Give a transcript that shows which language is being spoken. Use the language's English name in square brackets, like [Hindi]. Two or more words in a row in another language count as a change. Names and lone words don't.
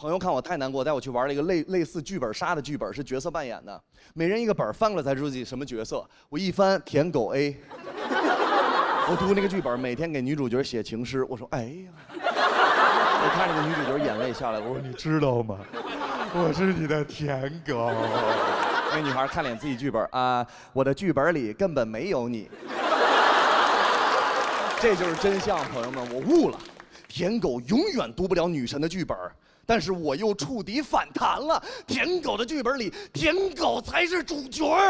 [Chinese] 朋友看我太難過，帶我去玩了一個類似劇本殺的劇本，是角色扮演的，每人一個本，翻過來才知道自己什麼角色。我一翻，舔狗 A。我讀那個劇本，每天給女主角寫情詩。我說，哎呀，我看這個女主角眼淚下來，我說你知道嗎？我是你的舔狗。那女孩看臉自己劇本啊，我的劇本裡根本沒有你。這就是真相，朋友們，我悟了，舔狗永遠讀不了女神的劇本，但是我又觸底反彈了，舔狗的劇本裡，舔狗才是主角。